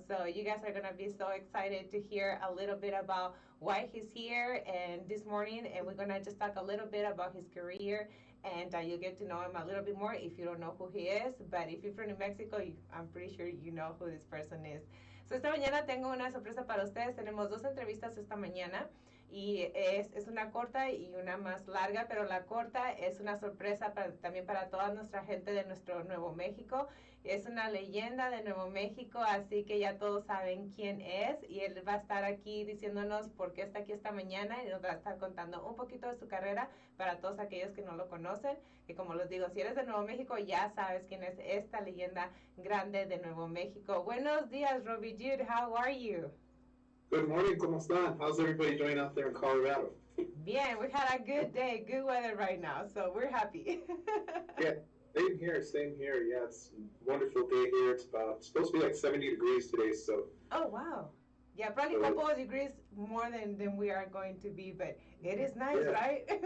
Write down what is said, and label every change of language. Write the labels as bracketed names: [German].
[English] So you guys are going to be so excited to hear a little bit about why he's here and this morning. And we're going to just talk a little bit about his career. And you'll get to know him a little bit more if you don't know who he is. But if you're from New Mexico, I'm pretty sure you know who this person is. [Spanish] So esta mañana tengo una sorpresa para ustedes. Tenemos dos entrevistas esta mañana. Y es una corta y una más larga, pero la corta es una sorpresa también para toda nuestra gente de nuestro Nuevo México. Es una leyenda de Nuevo México, así que ya todos saben quién es y él va a estar aquí diciéndonos por qué está aquí esta mañana y nos va a estar contando un poquito de su carrera para todos aquellos que no lo conocen, que como les digo, si eres de Nuevo México ya sabes quién es esta leyenda grande de Nuevo México. Buenos días, [English] Robbie Jude, how are you? Good morning, [Spanish] ¿cómo están? [English] How's everybody doing out there in Colorado? Bien, we had a good day, good weather right now, so we're happy. Yeah, same here. Yeah, it's a wonderful day here. It's supposed to be like 70 degrees today, so. Oh, wow. Yeah, probably a couple of degrees more than we are going to be, but it is nice, right?